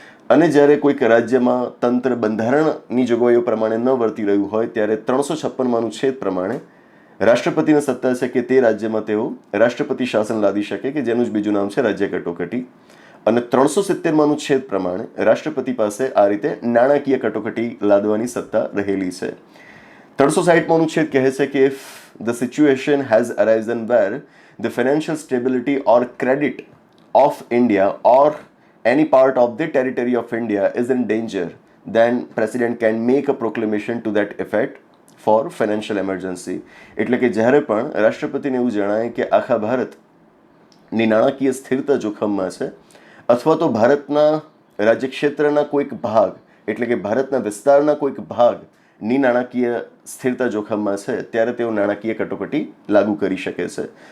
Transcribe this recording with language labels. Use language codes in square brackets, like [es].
[gu] અને જ્યારે કોઈક રાજ્યમાં તંત્ર બંધારણની જોગવાઈઓ પ્રમાણે ન વર્તી રહ્યું હોય ત્યારે 356માં અનુચ્છેદ પ્રમાણે રાષ્ટ્રપતિને સત્તા છે કે તે રાજ્યમાં તેઓ રાષ્ટ્રપતિ શાસન લાદી શકે કે જેનું જ બીજું નામ છે રાજ્ય કટોકટી. અને 370માં અનુચ્છેદ પ્રમાણે રાષ્ટ્રપતિ પાસે આ રીતે નાણાકીય કટોકટી લાદવાની સત્તા રહેલી છે. 360માં અનુચ્છેદ કહે છે કે [en] if the situation has arisen where the financial stability or credit of India or any part of the territory of India is in danger, then president can make a proclamation to that effect for financial emergency. [gu] એટલે કે જ્યારે પણ રાષ્ટ્રપતિને એવું જણાય કે આખા ભારતની નાણાકીય સ્થિરતા જોખમમાં છે અથવા તો ભારતના રાજ્યક્ષેત્રના કોઈક ભાગ એટલે કે ભારતના વિસ્તારના કોઈક ભાગ ની નાણાકીય સ્થિરતા જોખમમાં છે ત્યારે તેઓ નાણાકીય કટોકટી લાગુ કરી શકે છે.